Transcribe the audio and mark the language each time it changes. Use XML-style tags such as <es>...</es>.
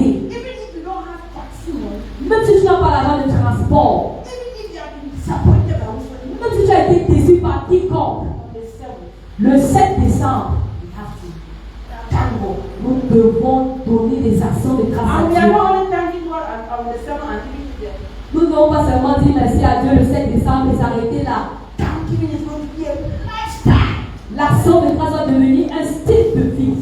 <en>even if you don't have taxi money,</en> <fr>même si tu n'as pas l'argent de transport,</fr> <en>even if you have been disappointed by somebody,</en> <fr>même si tu as été déçu par quiconque,</fr> <en>on the 7th,</en> <fr>le 7 décembre,</fr> <en>we have to thank God.</en> <fr>nous devons donner des actions de grâce</fr> <en>And we</en> <fr>à</fr> <en>are</en> <fr>Dieu.</fr> <en>not only thanking God on the 7th and giving to them.</en> <fr>Nous ne devons pas seulement dire merci à Dieu le 7 décembre et s'arrêter là.</fr> <en>Thanksgiving is going to be a lifestyle</en> <fr>L'action de grâce doit devenir un style de vie</fr>